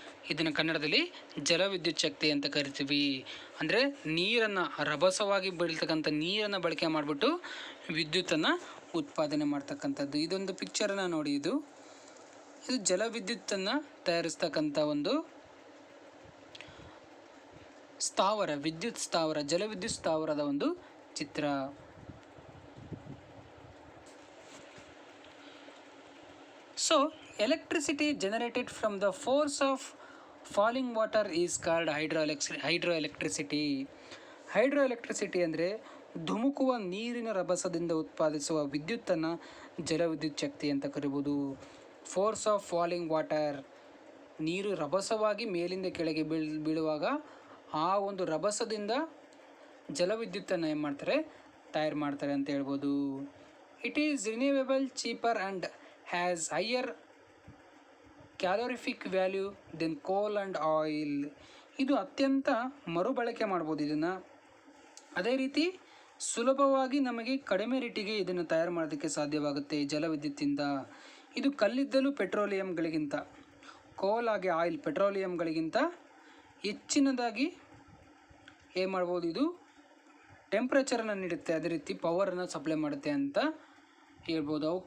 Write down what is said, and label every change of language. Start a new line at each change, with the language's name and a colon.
Kannada: ಇದನ್ನು ಕನ್ನಡದಲ್ಲಿ ಜಲವಿದ್ಯುತ್ ಶಕ್ತಿ ಅಂತ ಕರಿತೀವಿ. ಅಂದರೆ ನೀರನ್ನು, ರಭಸವಾಗಿ ಬೀಳ್ತಕ್ಕಂಥ ನೀರನ್ನು ಬಳಕೆ ಮಾಡಿಬಿಟ್ಟು ವಿದ್ಯುತ್ತನ್ನು ಉತ್ಪಾದನೆ ಮಾಡ್ತಕ್ಕಂಥದ್ದು. ಇದೊಂದು ಪಿಕ್ಚರನ್ನು ನೋಡಿ, ಇದು ಜಲವಿದ್ಯುತ್ತನ್ನು ತಯಾರಿಸ್ತಕ್ಕಂಥ ಒಂದು ಸ್ಥಾವರ, ವಿದ್ಯುತ್ ಸ್ಥಾವರ, ಜಲವಿದ್ಯುತ್ ಸ್ಥಾವರದ ಒಂದು ಚಿತ್ರ.
English: So, electricity generated from the force of falling water is called hydroelectricity.
Kannada: ಹೈಡ್ರೋಎಲೆಕ್ಟ್ರಿಸಿಟಿ ಅಂದರೆ ಧುಮುಕುವ ನೀರಿನ ರಭಸದಿಂದ ಉತ್ಪಾದಿಸುವ ವಿದ್ಯುತ್ತನ್ನು ಜಲವಿದ್ಯುತ್ ಶಕ್ತಿ ಅಂತ ಕರಿಬೋದು. ಫೋರ್ಸ್ ಆಫ್ ಫಾಲಿಂಗ್ ವಾಟರ್, ನೀರು ರಭಸವಾಗಿ ಮೇಲಿಂದ ಕೆಳಗೆ ಬೀಳುವಾಗ ಆ ಒಂದು ರಭಸದಿಂದ ಜಲವಿದ್ಯುತ್ತನ್ನು ಏನು ಮಾಡ್ತಾರೆ, ತಯಾರು ಮಾಡ್ತಾರೆ ಅಂತ ಹೇಳ್ಬೋದು.
English: It is renewable, cheaper and has higher calorific value than coal and oil.
Kannada: ಇದು ಅತ್ಯಂತ ಮರುಬಳಕೆ ಮಾಡ್ಬೋದು ಇದನ್ನು. ಅದೇ ರೀತಿ ಸುಲಭವಾಗಿ ನಮಗೆ ಕಡಿಮೆ ರೇಟಿಗೆ ಇದನ್ನು ತಯಾರು ಮಾಡೋದಕ್ಕೆ ಸಾಧ್ಯವಾಗುತ್ತೆ ಜಲವಿದ್ಯುತ್ತಿಂದ. ಇದು ಕಲ್ಲಿದ್ದಲು ಪೆಟ್ರೋಲಿಯಂಗಳಿಗಿಂತ, ಕೋಲ್ ಆಗಿ ಆಯಿಲ್ ಪೆಟ್ರೋಲಿಯಂಗಳಿಗಿಂತ ಹೆಚ್ಚಿನದಾಗಿ ಏನು ಮಾಡ್ಬೋದು, ಇದು ಟೆಂಪ್ರೇಚರನ್ನು ನೀಡುತ್ತೆ, ಅದೇ ರೀತಿ ಪವರನ್ನು ಸಪ್ಲೈ ಮಾಡುತ್ತೆ ಅಂತ ಹೇಳ್ಬೋದು.